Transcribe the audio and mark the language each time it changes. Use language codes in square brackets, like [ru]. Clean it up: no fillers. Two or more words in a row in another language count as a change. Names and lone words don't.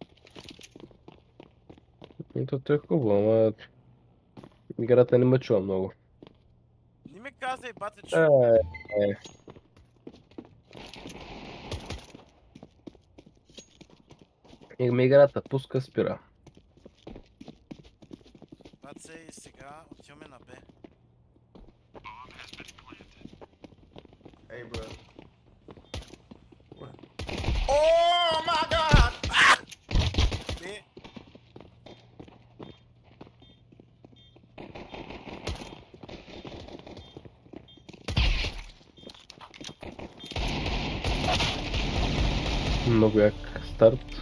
[bg] То е хубаво, ама играта не ме чува много. Не ми казай, бате, че... Играта пуска, спира. Бате, и сега отиваме на Б. [en] Hey, bro. Oh my god! [bg] Б. Много як старт.